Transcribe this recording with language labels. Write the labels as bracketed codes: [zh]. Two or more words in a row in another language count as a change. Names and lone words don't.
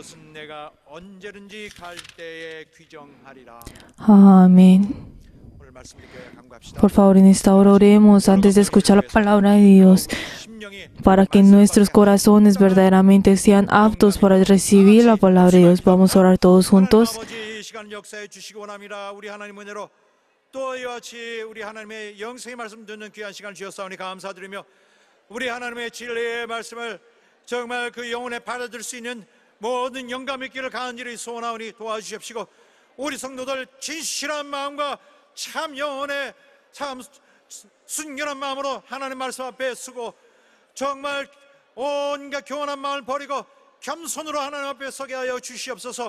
[es] Amén. Por favor, en esta hora oremos antes de escuchar la palabra de Dios, para que nuestros corazones verdaderamente sean aptos para recibir la palabra de Dios. Vamos a orar todos juntos. [ko] 또 이와 같이 우리 하나님의 영생의 말씀 듣는 귀한 시간을 주셨사오니 감사드리며, 우리 하나님의 진리의 말씀을 정말 그 영혼에 받아들일 수 있는 모든 영감 있기를 간절히 소원하오니 도와주십시고, 우리 성도들 진실한 마음과 참 영혼의 참 순결한 마음으로 하나님 말씀 앞에 서고, 정말 온갖 교만한 마음을 버리고 겸손으로 하나님 앞에 서게 하여 주시옵소서.